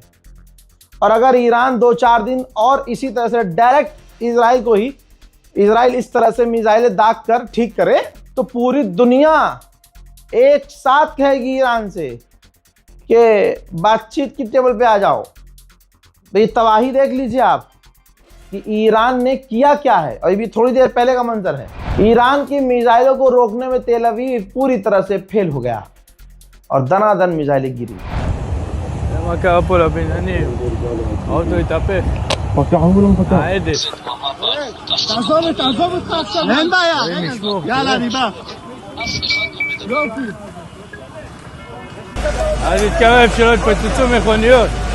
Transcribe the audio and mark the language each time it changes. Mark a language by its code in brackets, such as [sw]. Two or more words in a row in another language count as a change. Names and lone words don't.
[hi] और अगर ईरान 2-4 दिन और इसी तरह से डायरेक्ट इजराइल इस तरह से मिसाइलें दाग कर ठीक करे, तो पूरी दुनिया एक साथ कहेगी ईरान से कि बातचीत की टेबल पे आ जाओ। तो ये तबाही देख लीजिए आप कि ईरान ने किया क्या है, और ये भी थोड़ी देर पहले का मंजर है। ईरान की मिसाइलों को रोकने में तेल अवीव पूरी तरह से फेल हो गया, और दनादन मिसाइलें गिरी। [he] מה קרה פה לבניינים? האוטו התהפך. תעזוב אותך עכשיו, אין בעיה. יאללה, אני בא. יופי. אז תתקרב שלא יתפוצצו מכוניות.